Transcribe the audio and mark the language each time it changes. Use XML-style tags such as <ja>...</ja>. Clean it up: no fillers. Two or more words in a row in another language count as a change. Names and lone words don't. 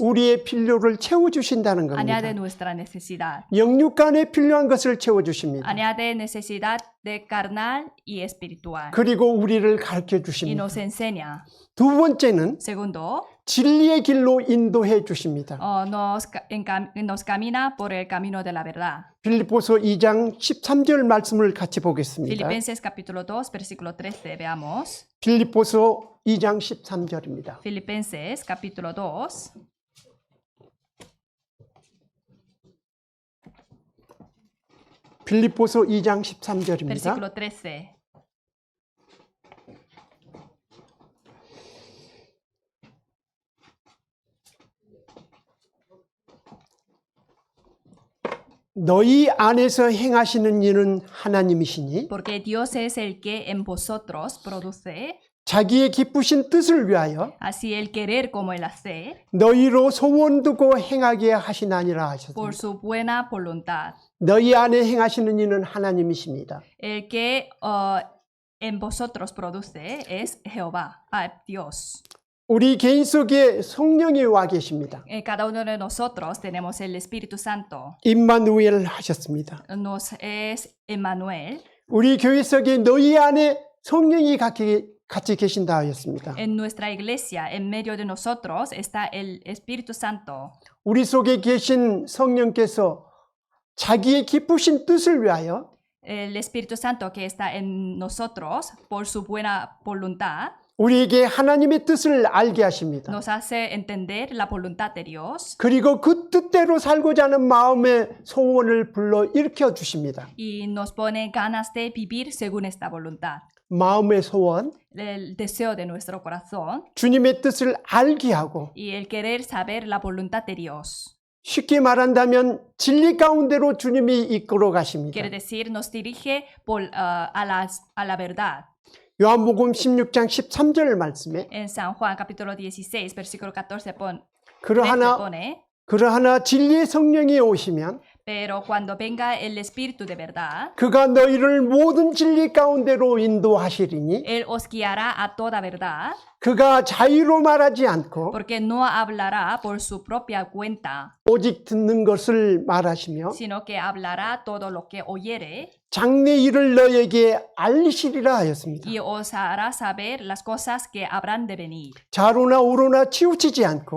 <ko>우리의 필요를 채워주신다는 겁니다.</ko> <es>añade nuestra necesidad.</es> <ko>영육간에 필요한 것을 채워주십니다.</ko> <es>Añade necesidad de carnal y espiritual.</es> <ko>그리고 우리를 가르쳐</ko> <es>Y</es> <ko>주십니다.</ko> <es>nos enseña.</es> <ko>두 번째는</ko> <es>Segundo,</es> <ko>진리의 길로 인도해 주십니다.</ko> <es>nos camina por el camino de la verdad.</es> <ko>빌립보서 2장 13절 말씀을 같이 보겠습니다.</ko> <es>Filipenses capítulo 2, versículo 13, veamos.</es> <ko>빌립보서 2장 13절입니다.</ko> <es>Filipenses capítulo 2.</es> <ko>빌립보서 2장 13절입니다.</ko> <es>Versículo 13.</es> <ko>너희 안에서 행하시는 일은 하나님이시니</ko> <es>Porque Dios es el que en vosotros produce</es> <ko>자기의 기쁘신 뜻을 위하여</ko> <es>así el querer como el hacer</es> <ko>너희로 소원 두고 행하게 하시나니라 하셨습니다.</ko> <es>por su buena voluntad.</es> <ko>너희 안에 행하시는 일은 하나님이십니다.</ko> <es>El que en vosotros produce es Jehová, Dios.</es> <ko>우리 개인 속에 성령이 와 계십니다.</ko> <es>En cada uno de nosotros tenemos el Espíritu Santo.</es> <ko>임마누엘 하셨습니다.</ko> <es>Nos es Emmanuel.</es> <ko>우리 교회 속에 너희 안에 성령이 같이 계신다 하였습니다.</ko> <es>En nuestra iglesia, en medio de nosotros, está el Espíritu Santo.</es> <ko>우리 속에 계신 성령께서 자기의 기쁘신 뜻을 위하여</ko> <es>El Espíritu Santo que está en nosotros, por su buena voluntad,</es> <ko>우리에게 하나님의 뜻을 알게 하십니다.</ko> <es>nos hace entender la voluntad de Dios</es> <ko>그리고 그 뜻대로 살고자 하는 마음의 소원을 불러 일으켜 주십니다.</ko> <es>y nos pone ganas de vivir según esta voluntad.</es> <ko>마음의 소원,</ko> <es>El deseo de nuestro corazón</es> <ko>주님의 뜻을 알게 하고</ko> <es>y el querer saber la voluntad de Dios.</es> <ko>쉽게 말한다면 진리 가운데로 주님이 이끌어 가십니다.</ko> <es>Quiere decir, nos dirige a la verdad.</es> <ko>요한복음 16장 13절 말씀에</ko> <es>En San Juan capítulo 16, versículo 14 13</es> <ko>그러하나</ko> <es>pone,</es> <ko>진리의 성령이 오시면</ko> <es>pero cuando venga el Espíritu de verdad,</es> <ko>그가 너희를 모든 진리 가운데로 인도하시리니</ko> <es>Él os guiará a toda verdad,</es> <ko>그가 자유로 말하지 않고</ko> <es>porque no hablará por su propia cuenta,</es> <ko>오직 듣는 것을 말하시며</ko> <es>sino que hablará todo lo que oyere</es> <ko>장래 일을 너에게 알리시리라 하였습니다.</ko> <es>y os hará saber las cosas que habrán de venir,</es> <ko>좌로나 우로나 치우치지 않고</ko>